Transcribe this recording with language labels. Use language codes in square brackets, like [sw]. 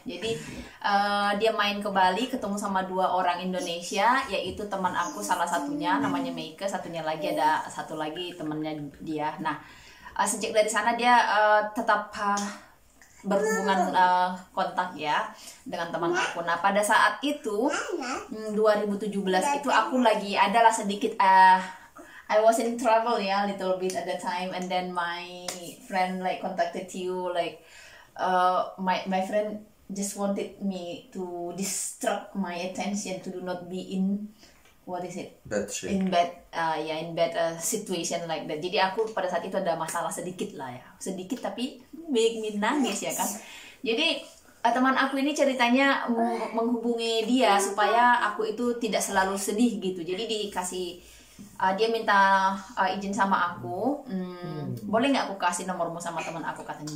[id] Jadi dia main ke Bali, ketemu sama 2 orang Indonesia, yaitu teman aku salah satunya namanya Meike, satunya lagi ada satu lagi temannya dia. Nah, sejak dari sana dia tetap berhubungan kontak ya dengan teman aku. Nah pada saat itu 2017 itu aku lagi adalah sedikit [en] I was in trouble ya, little bit at the time, and then my friend like contacted you like my friend just wanted me to distract my attention to do not be in what is it? Bad shape. In bad situation like that. [id] Jadi aku pada saat itu ada masalah sedikit lah ya, sedikit tapi bikin nangis ya kan. Jadi teman aku ini ceritanya menghubungi dia supaya aku itu tidak selalu sedih gitu. Jadi dikasih dia minta izin sama aku, boleh nggak aku kasih nomormu sama teman aku katanya.